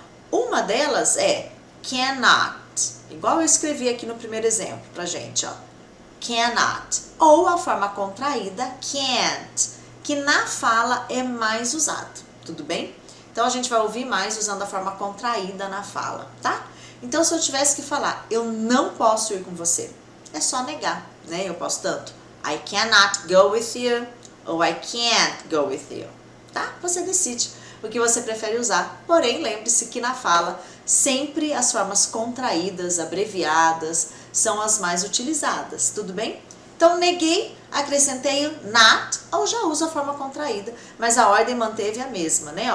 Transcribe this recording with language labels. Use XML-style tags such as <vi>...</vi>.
<pt>Uma delas é cannot, igual eu escrevi aqui no primeiro exemplo pra gente, ó. Cannot. Ou a forma contraída, can't, que na fala é mais usado, tudo bem? Então a gente vai ouvir mais usando a forma contraída na fala, tá? Então se eu tivesse que falar, eu não posso ir com você, é só negar, né? Eu posso tanto,</pt> <en>I cannot go with you, ou I can't go with you,</en> <pt>tá? Você decide o que você prefere usar, porém lembre-se que na fala sempre as formas contraídas, abreviadas, são as mais utilizadas, tudo bem? Então neguei, acrescentei o not, ou já uso a forma contraída, mas a ordem manteve a mesma, né?</pt>